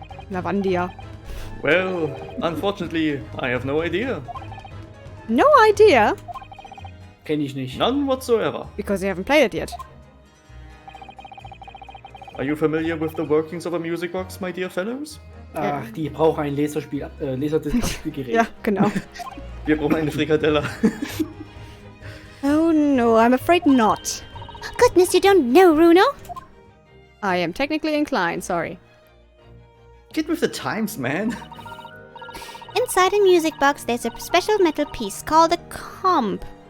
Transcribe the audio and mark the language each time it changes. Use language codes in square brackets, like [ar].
[en] Lavandia. Well, unfortunately, I have no idea. No idea, [de] Kenn ich nicht. [en] None whatsoever. because you haven't played it yet. Are you familiar with the workings of a music box, my dear fellows? [de] Ach, die brauchen ein Laserdisc-Abspielgerät. Ja, genau. Wir brauchen eine Frikadelle. [en] Oh no, I'm afraid not. Goodness, you don't know, Bruno? I am technically inclined, sorry. Get with the times, man. Inside a music box, there's a special metal piece called a comp.